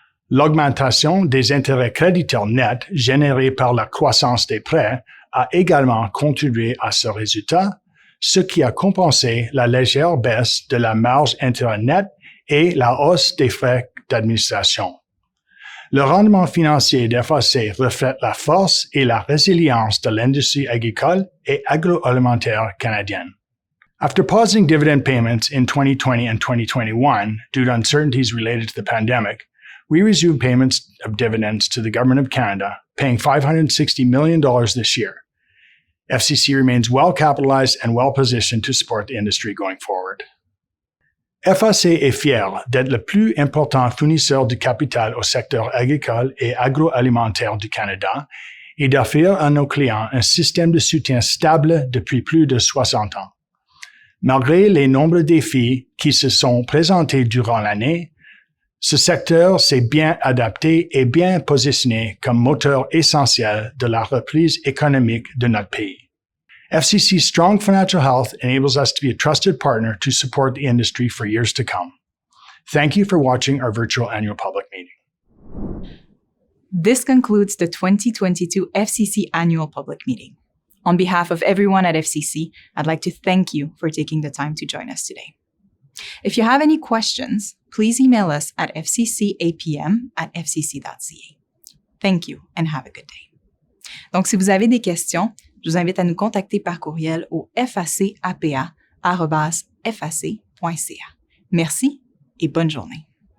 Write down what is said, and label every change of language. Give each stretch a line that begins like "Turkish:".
French: L'augmentation des intérêts créditeurs nets générés par la croissance des prêts a également contribué à ce résultat, ce qui a compensé la légère baisse de la marge intérêt net et la hausse des frais d'administration. Le rendement financier d'FAC reflète la force et la résilience de l'industrie agricole et agroalimentaire canadienne.
English: After pausing dividend payments in 2020 and 2021 due to uncertainties related to the pandemic, we resumed payments of dividends to the Government of Canada, paying $560 million this year. FCC remains well capitalized and well positioned to support the industry going forward.
French: FAC est fier d'être le plus important fournisseur de capital au secteur agricole et agroalimentaire du Canada et d'offrir à nos clients un système de soutien stable depuis plus de 60 ans. Malgré les nombreux défis qui se sont présentés durant l'année, ce secteur s'est bien adapté et bien positionné comme moteur essentiel de la reprise économique de notre pays.
English: FCC's strong financial health enables us to be a trusted partner to support the industry for years to come. Thank you for watching our virtual annual public meeting. This concludes the 2022 FCC Annual Public Meeting. On behalf of everyone at FCC, I'd like to thank you for taking the time to join us today. If you have any questions, please email us at fccapm@fcc.ca. Thank you and have a good day.
French: Donc, si vous avez des questions, je vous invite à nous contacter par courriel au facapa@fac.ca. Merci et bonne journée.